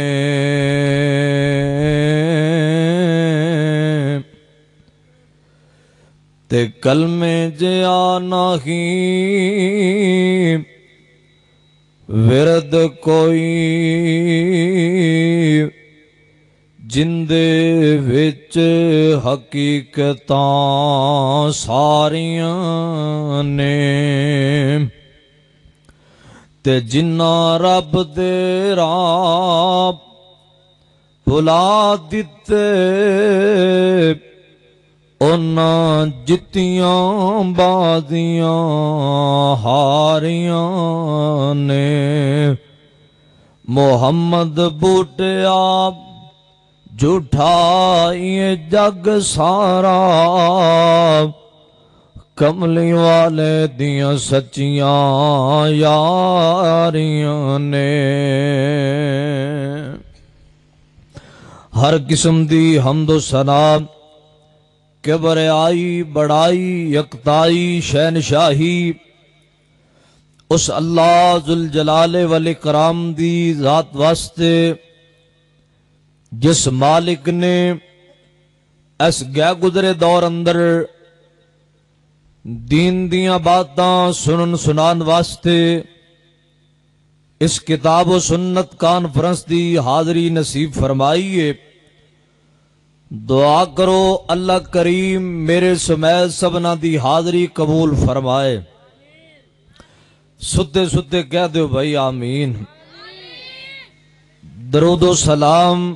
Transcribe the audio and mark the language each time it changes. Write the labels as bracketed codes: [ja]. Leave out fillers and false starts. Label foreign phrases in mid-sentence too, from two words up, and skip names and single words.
[pa] تے کلمے جیا نہیں ورد کوئی جندے وچ حقیقتاں ساریاں نے تے جنہ رب دے راہ بھلا دتے انہاں جتیاں بازیاں ہاریاں نے محمد بوٹیا جھوٹا یہ جگ سارا کملی والے دیاں سچیاں یاریاں نے ہر قسم دی حمد و ثنا کبریائی بڑائی یکتائی شہنشاہی اس اللہ [ar] ذوالجلال والاکرام [pa] دی ذات واسطے جس مالک نے اس گئے گزرے دور اندر دین دیاں باتاں سنن سنان واسطے اس کتاب و سنت کانفرنس دی حاضری نصیب فرمائیے دعا کرو اللہ کریم میرے سمیت سبنا دی حاضری قبول فرمائے ستے ستے کہہ دو بھائی آمین درود و سلام